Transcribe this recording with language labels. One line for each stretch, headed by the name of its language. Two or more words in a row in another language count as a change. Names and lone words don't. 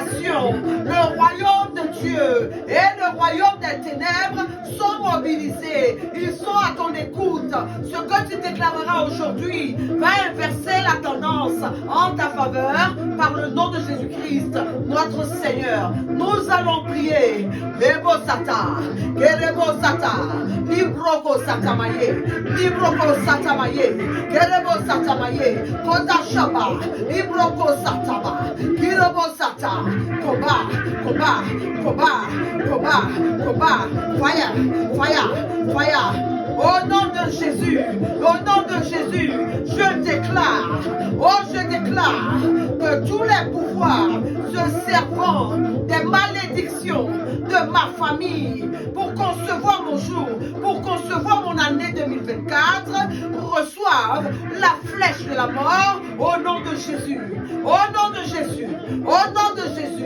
French: Le royaume de Dieu et le royaume des ténèbres sont mobilisés. Ils sont à ton écoute. Ce que tu déclareras aujourd'hui va inverser la tendance en ta faveur par le nom de Jésus-Christ, notre Seigneur. Nous allons prier. Lebo sata, kerebo sata, libroko satamaye, libroko satamaye, kerebo satamaye, kota shaba, libroko satama, kirebo sata.
English: Combat, combat, Fire, fire, fire.
French: Au nom de Jésus, je déclare, je déclare que tous les pouvoirs se servant des malédictions de ma famille pour concevoir mon jour, pour concevoir mon année 2024, reçoivent la flèche de la mort au nom de Jésus, au nom de Jésus, au nom de Jésus.